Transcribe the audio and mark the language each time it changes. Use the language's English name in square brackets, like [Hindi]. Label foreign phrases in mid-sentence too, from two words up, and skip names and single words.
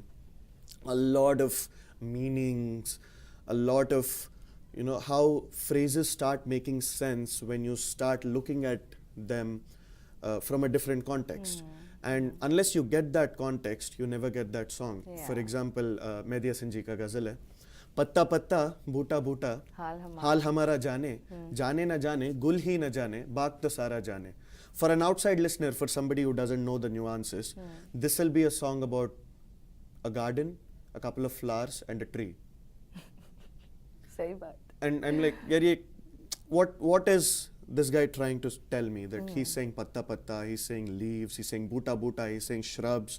[English] A lot of meanings, a lot of, how phrases start making sense when you start looking at them from a different context. And unless you get that context, you never get that song. For example, [Hindi] मेहदी हसन जी का ग़ज़ल है, पत्ता पत्ता बूटा बूटा हाल हमारा जाने जाने न जाने गुल ही न जाने बाग तो सारा जाने. [English] For an outside listener, for somebody who doesn't know the nuances, this will be a song about a garden, a couple of flowers, and a tree. [Hindi] सही बात. [English] And I'm like, what is this guy trying to tell me? That he's saying [Hindi] पत्ता पत्ता, [English] he's saying leaves, he's saying [Hindi] बूटा बूटा, [English] he's saying shrubs.